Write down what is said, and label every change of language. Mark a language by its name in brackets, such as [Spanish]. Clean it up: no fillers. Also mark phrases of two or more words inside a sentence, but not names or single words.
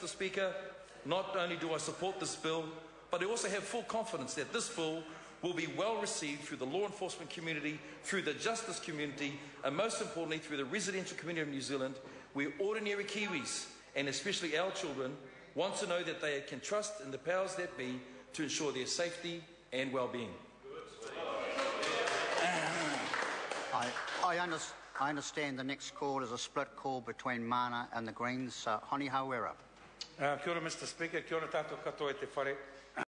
[English] Speaker, not only do I support this bill, but I also have full confidence that this bill will be well received through the law enforcement community, through the justice community, and most importantly through the residential community of New Zealand, where ordinary Kiwis, and especially our children, want to know that they can trust in the powers that be to ensure their safety and well-being. I understand the next call is a split call between Mana and the Greens. Honi Hawera. [Māori] Kia ora, [English] Mr. Speaker. [Māori] Kia ora tātou katoa e te whare.